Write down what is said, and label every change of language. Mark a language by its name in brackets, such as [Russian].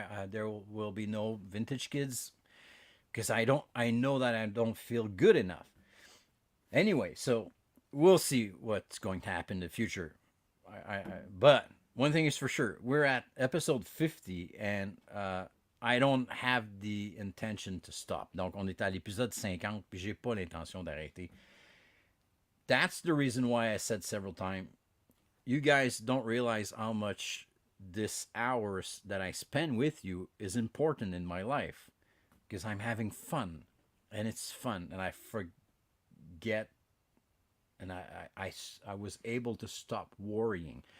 [English] There will be no vintage kids because I know that I don't feel good enough. Anyway, so we'll see what's going to happen in the future. But one thing is for sure, we're at episode 50 and I don't have the intention to stop. [French] Donc on est à l'épisode 50 puis j'ai pas l'intention d'arrêter. [English] That's the reason why I said several times, you guys don't realize how much this hours that I spend with you is important in my life because I'm having fun and it's fun and I forget, and I was able to stop worrying.